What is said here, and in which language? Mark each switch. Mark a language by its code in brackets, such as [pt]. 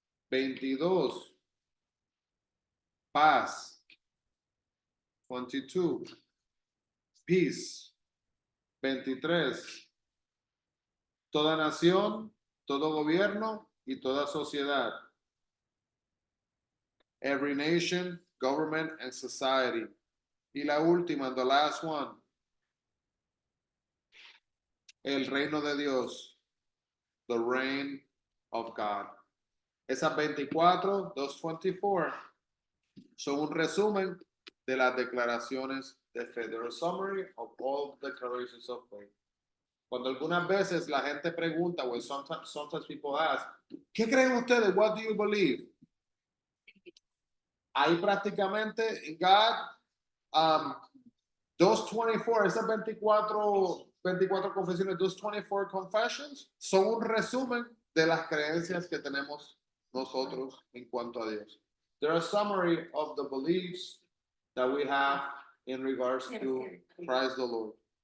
[es] 22, paz. [en] 22, peace. [es] 23, toda nación, todo gobierno y toda sociedad. [en] Every nation, government, and society. [es] Y la última, [en] the last one, [es] el reino de Dios, [en] the reign of God. [es] Esas 24, [en] those 24, [es] son un resumen de las declaraciones de fe. [en] They're a summary of all declarations of faith. [es] Cuando algunas veces la gente pregunta, [en] well, sometimes people ask, [es] ¿qué creen ustedes? [en] What do you believe? [es] Ahí prácticamente, in God, those 24, esas 24 confesiones, [en] those 24 confessions, [es] son un resumen de las creencias que tenemos nosotros en cuanto a Dios. [en] They're a summary of the beliefs that we have in regards to Christ the Lord.